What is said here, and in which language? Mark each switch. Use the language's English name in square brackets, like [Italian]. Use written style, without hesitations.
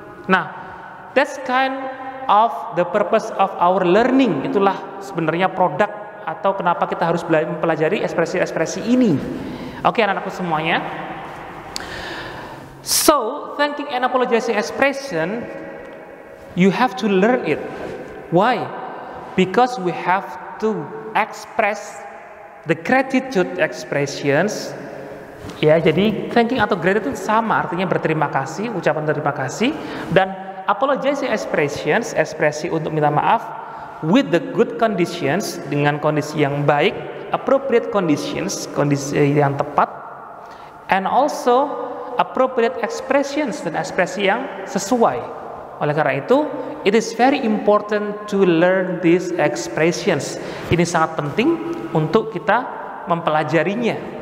[English] Nah, that's kind of the purpose of our learning. [Indonesian] Itulah sebenarnya produk atau kenapa kita harus mempelajari ekspresi-ekspresi ini. Oke, anak-anakku semuanya. [English] So, thanking and apologizing expression, you have to learn it. Why? Because we have to express the gratitude expressions. [Indonesian] Ya, jadi thanking atau gratitude sama, artinya berterima kasih, ucapan terima kasih, dan apologizing expressions, ekspresi untuk minta maaf [English] with the good conditions, [Indonesian] dengan kondisi yang baik, [English] appropriate conditions, [Indonesian] kondisi yang tepat, [English] and also appropriate expressions, [Indonesian] dan ekspresi yang sesuai. Oleh karena itu, [English] it is very important to learn these expressions. [Indonesian] Ini sangat penting untuk kita mempelajarinya.